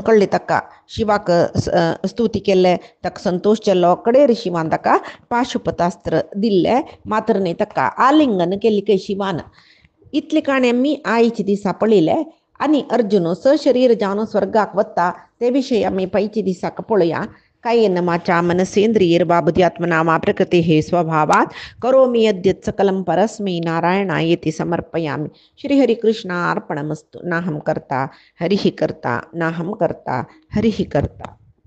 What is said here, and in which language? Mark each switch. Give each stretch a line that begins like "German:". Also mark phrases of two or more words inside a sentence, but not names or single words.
Konkani: कळ्ळें ताका शिवाक स्तुती केले ताका संतोष जाल्लो कडेर शिवान ताका पाशुपतास्त्र दिल्लें मात्र न्ही ताका आलिंगन केली काय शिवान इतले काणे आमी आयचे दिसा पळयले आनी अर्जुन सशरीर जावन स्वर्गाक वता ते विशयी आमी पयचे दिसाक पळोवया
Sanskrit: कायेन वाचा मनसेंद्रियैर्वा बुद्ध्यात्मना वा प्रकृतेः स्वभावात् करोमि यद्यत् सकलं परस्मै नारायणायेति समर्पयामि. श्रीहरिकृष्णार्पणमस्तु. नाहं कर्ता हरिः कर्ता, नाहं कर्ता हरिः कर्ता.